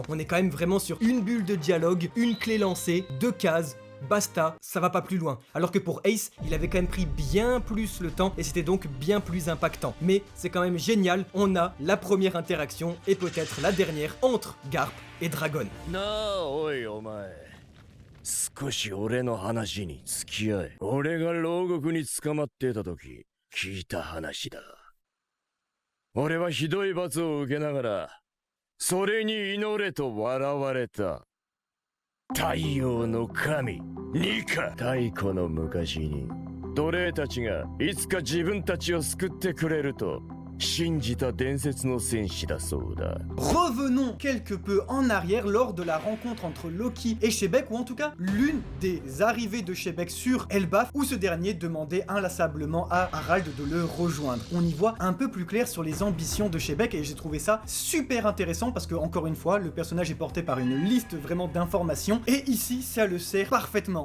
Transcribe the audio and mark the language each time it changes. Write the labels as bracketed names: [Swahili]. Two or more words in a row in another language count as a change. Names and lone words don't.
[French] On est quand même vraiment sur une bulle de dialogue, une clé lancée, 2 cases. Basta, ça va pas plus loin. Alors que pour Ace, il avait quand même pris bien plus le temps et c'était donc bien plus impactant. Mais c'est quand même génial, on a la première interaction et peut-être la dernière entre Garp et Dragon. [Japanese] なあおいお前少し俺の話に付き合え。俺が牢獄に捕まってた時聞いた話だ。俺はひどい罰を受けながらそれに祈れと笑われた。太陽の神ニカ。太古の昔に奴隷たちがいつか自分たちを救ってくれると信じた伝説の戦士だそうだ。 [French] Revenons quelque peu en arrière lors de la rencontre entre Loki et Shebeck, ou en tout cas l'une des arrivées de Shebeck sur Elbaf, où ce dernier demandait inlassablement à Harald de le rejoindre. On y voit un peu plus clair sur les ambitions de Shebeck et j'ai trouvé ça super intéressant parce que, encore une fois, le personnage est porté par une liste vraiment d'informations et ici ça le sert parfaitement.